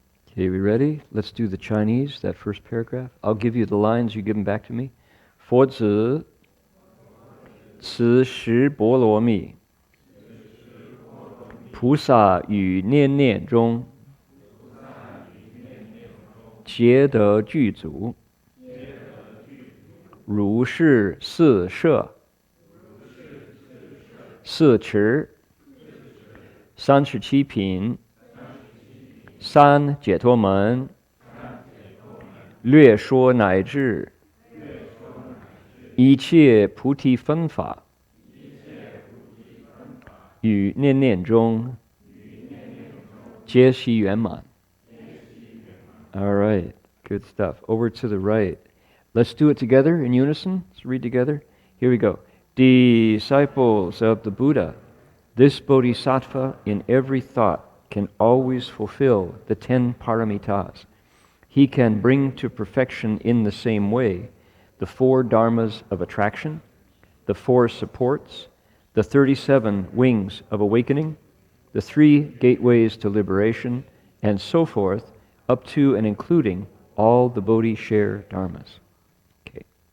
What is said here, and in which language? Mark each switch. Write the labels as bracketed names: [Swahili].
[English] Okay, we ready? Let's do the Chinese, that first paragraph. I'll give you the lines, you give them back to me. [Chinese] 佛子慈时波罗蜜，菩萨于念念中，皆得具足。如是四摄，四持，37品，三解脱门，略说乃至一切菩提分法，于念念中，皆悉圆满。 [English] All right, good stuff. Over to the right. Let's do it together in unison. Let's read together. Here we go. Disciples of the Buddha, this bodhisattva in every thought can always fulfill the 10 paramitas. He can bring to perfection in the same way the 4 dharmas of attraction, the 4 supports, the 37 wings of awakening, the 3 gateways to liberation, and so forth, up to and including all the Bodhi share dharmas. Okay.